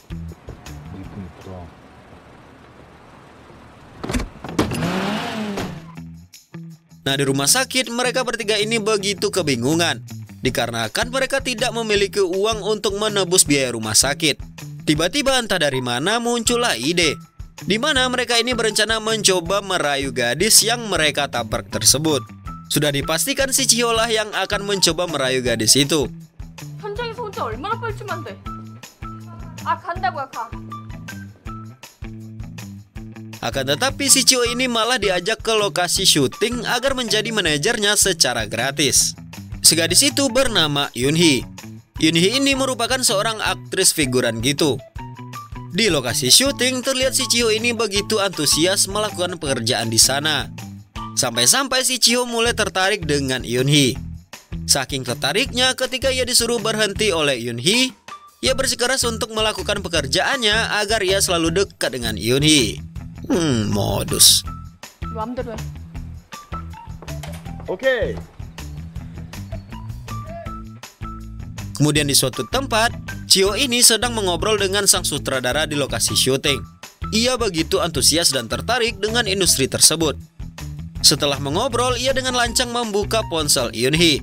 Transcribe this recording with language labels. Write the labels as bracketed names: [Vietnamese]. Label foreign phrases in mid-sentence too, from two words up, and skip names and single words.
[Indonesian] Nah, di rumah sakit mereka bertiga ini begitu kebingungan, dikarenakan mereka tidak memiliki uang untuk menebus biaya rumah sakit. Tiba-tiba entah dari mana muncullah ide, di mana mereka ini berencana mencoba merayu gadis yang mereka tabrak tersebut. Sudah dipastikan si Chiho lah yang akan mencoba merayu gadis itu. [Korean] 현장에서 혼자 얼마나 뻘쭘한데. 아, 간다고요, 가. [Indonesian] Akan tetapi si Chiho ini malah diajak ke lokasi syuting agar menjadi manajernya secara gratis. Si gadis itu bernama Yoonhee. Yoonhee ini merupakan seorang aktris figuran gitu. Di lokasi syuting terlihat si Chiho ini begitu antusias melakukan pekerjaan di sana. Sampai-sampai si Chiho mulai tertarik dengan Yoonhee. Saking tertariknya, ketika ia disuruh berhenti oleh Yoonhee, ia bersikeras untuk melakukan pekerjaannya agar ia selalu dekat dengan Yoonhee. Modus. [Korean] 마음대로 해. 오케이. [Indonesian] Kemudian di suatu tempat, Chiho ini sedang mengobrol dengan sang sutradara di lokasi syuting. Ia begitu antusias dan tertarik dengan industri tersebut. Setelah mengobrol, ia dengan lancang membuka ponsel Yoonhee.